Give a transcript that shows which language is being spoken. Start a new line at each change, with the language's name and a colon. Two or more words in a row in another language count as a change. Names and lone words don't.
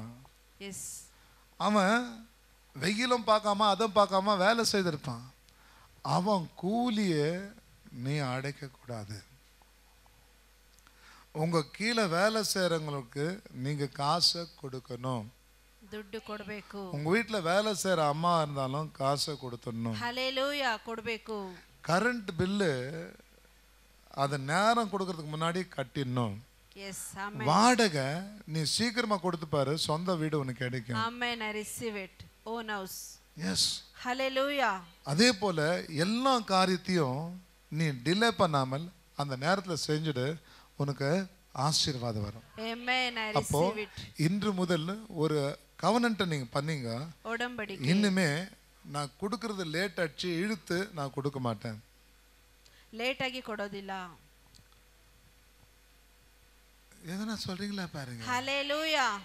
Tamil: அவன் வெயிலும் பார்க்காம அதுவும் பார்க்காம வேலை செய்திருப்பான். அவன் கூலியை நீ அடைக்க கூடாது. உங்க கீழே வேலை செய்யறவங்களுக்கு நீங்க காசை கொடுக்கணும்.
Kannada: ದುಡ್ಡು ಕೊಡಬೇಕು.
Tamil: உங்க வீட்டுல வேலை செய்யற அம்மா இருந்தாலும் காசை கொடுத்துடணும்.
Kannada: ஹல்லேலூயா. ಕೊಡಬೇಕು.
Tamil: கரண்ட் பில்லு அது நேரம் கொடுக்கறதுக்கு முன்னாடி கட்டிடணும். எஸ். ஆமென். வாடகை நீ சீக்கிரமா கொடுத்து பாரு, சொந்த வீடு உனக்கு கிடைக்கும். ஆமென்.
English: I receive it. Own house.
Tamil: எஸ். ஹல்லேலூயா. அதே போல எல்லா காரியத்தையும் நீ டிலே பண்ணாமல் அந்த நேரத்தில் செஞ்சுடு, உனக்கு ஆசீர்வாதம் வரும். ஆமென். I அப்போ
English: receive it.
Tamil: இன்று முதல் ஒரு கவனன்ட்டை நீங்க பண்ணீங்க. உடன்படிக்கை. இன்னுமே நான் கொடுக்கறது லேட் ஆச்சு இழுத்து நான் கொடுக்க மாட்டேன்.
Kannada: ಲೇಟ್ ಆಗಿ ಕೊಡೋದಿಲ್ಲ.
Tamil: எதனா சொல்றீங்களா பாருங்க. ஹல்லேலூயா.